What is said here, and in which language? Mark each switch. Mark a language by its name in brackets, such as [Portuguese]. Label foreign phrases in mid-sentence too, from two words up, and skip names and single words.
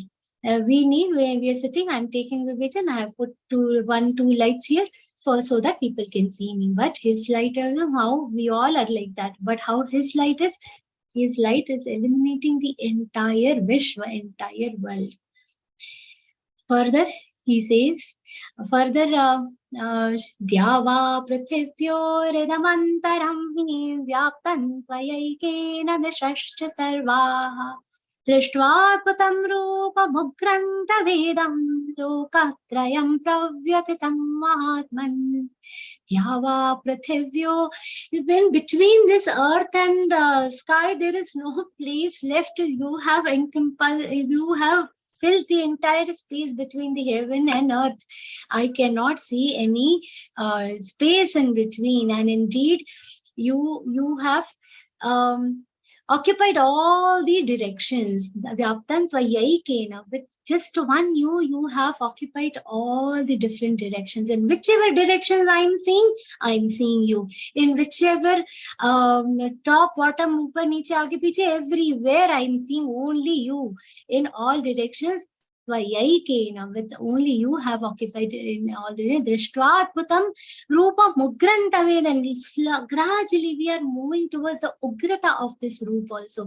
[English] When we are sitting, I'm taking Vivechan, I have put two lights here so that people can see me. But his light, how we all are like that. But how his light is illuminating the entire Vishwa, entire world. Further, he says, [Sanskrit] Dhyava prithivyo ridamantaram hi vyaptan tvayaikena dashascha sarvaha Drishtvaatpatam rupa bhugranta vedam lokatrayam pravyatitam mahatman. Dhyava prithivyo. [English] When between this earth and sky, there is no place left. You have filled the entire space between the heaven and earth. I cannot see any space in between. And indeed, you have occupied all the directions. With just one you have occupied all the different directions. In whichever direction I'm seeing you. In whichever top, bottom, [Hindi] ऊपर, नीचे, आगे, पीछे, [English] everywhere I'm seeing only you. In all directions, with only you have occupied in all the [Sanskrit] Drishtvaatpatam Rupa Mugrantaved, [English] and gradually we are moving towards the Ugrata of this Rupa also.